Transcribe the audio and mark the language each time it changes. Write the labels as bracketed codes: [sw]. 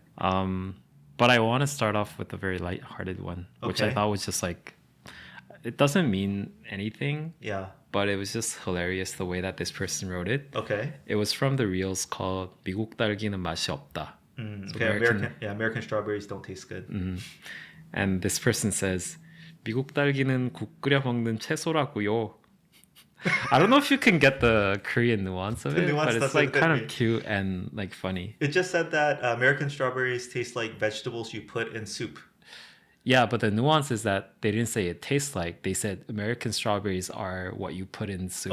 [en] But I want to start off with a very lighthearted one, which I thought was just like, it doesn't mean anything. Yeah. But it was just hilarious the way that this person wrote it. Okay. It was from the reels called [ko] 미국 딸기는 맛이 없다. [en] So American strawberries don't taste good. And this person says, [ko] 미국 딸기는 국 끓여 먹는 채소라고요. [en] I don't know if you can get the Korean nuance of it, but it's like kind of cute and like funny. It just said that American strawberries taste like vegetables you put in soup. Yeah, but the nuance is that they didn't say it tastes like. They said American strawberries are what you put in soup.